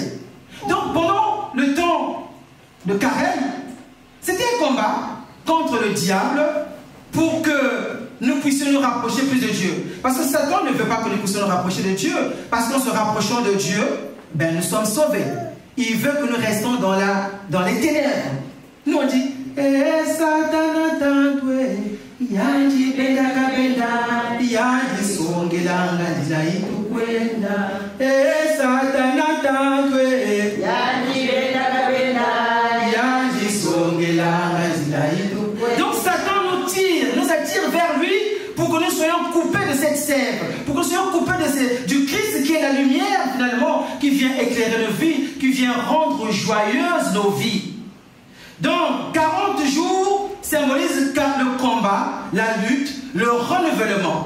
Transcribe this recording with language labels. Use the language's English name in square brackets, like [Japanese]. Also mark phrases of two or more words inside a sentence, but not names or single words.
[French] Donc, pendant le temps de carême, c'était un combat contre le diable pour que nous puissions nous rapprocher plus de Dieu. Parce que Satan ne veut pas que nous puissions nous rapprocher de Dieu. Parce qu'en se rapprochant de Dieu, ben, nous sommes sauvés. Il veut que nous restons dans les ténèbres. Nous on dit, [Kongo] Satan Yandi benda kabenda, yandi songelanga dilaitu kwenda. Satana tantwe, yandi benda kabenda, yandi songelanga dilaitu kwenda. [French] Donc Satan nous attire vers lui pour que nous soyons coupés de cette sève, pour que nous soyons coupés du Christ qui est la lumière finalement, qui vient éclairer nos vies, qui vient rendre joyeuses nos vies. Donc 40 jours symbolise le combat, la lutte, le renouvellement.